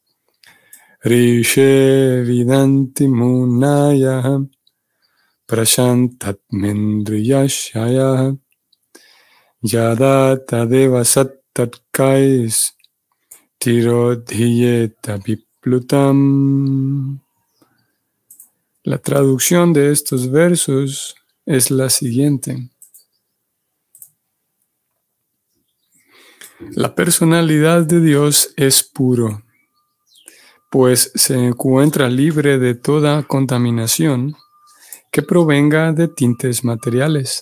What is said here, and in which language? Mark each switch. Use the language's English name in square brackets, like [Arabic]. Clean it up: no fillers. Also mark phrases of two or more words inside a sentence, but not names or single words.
[Sanskrit] Rishe Vidanti Munaya Prashantatmendriyashaya Yada Tadeva Sattatkais Tirodhiyeta Viplutam. [Spanish] La traducción de estos versos es la siguiente. La personalidad de Dios es puro, pues se encuentra libre de toda contaminación que provenga de tintes materiales.